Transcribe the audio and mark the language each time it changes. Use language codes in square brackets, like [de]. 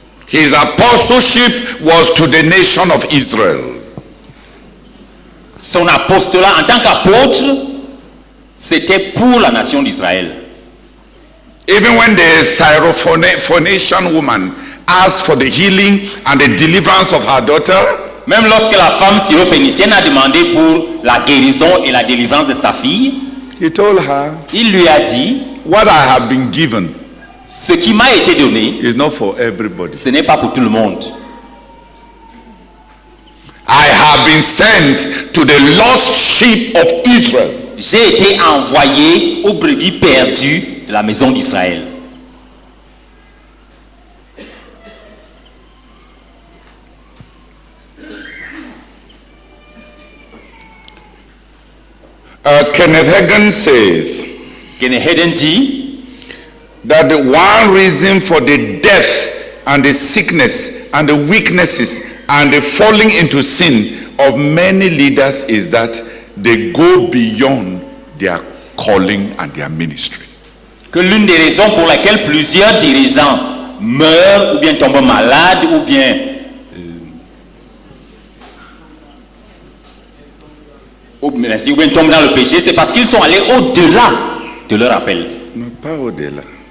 [en] His apostleship was to the nation of Israel. [fr] Son apostolat en tant qu'apôtre, c'était pour la nation d'Israël. [en] Even when the Syrophoenician woman asked for the healing and the deliverance of her daughter, [fr] même lorsque la femme syrophénicienne a demandé pour la guérison et la délivrance de sa fille, [en] he told her, [fr] il lui a dit, [en] what I have been given [fr] ce qui m'a été donné, [en] is not for everybody. [fr] Ce n'est pas pour tout le monde. [en] I have been sent to the lost sheep of Israel. [fr] J'ai été envoyé aux brebis perdues de la maison d'Israël. [en] Kenneth Hagin says, [fr] Kenneth Hagin dit [en] that the one reason for the death and the sickness and the weaknesses and the falling into sin of many leaders is that they go beyond their calling and their ministry. [fr] Que l'une des raisons pour laquelle plusieurs dirigeants meurent ou bien tombent malades ou bien tombent dans le péché, c'est parce qu'ils sont allés au-delà de leur appel. Non, pas au-delà.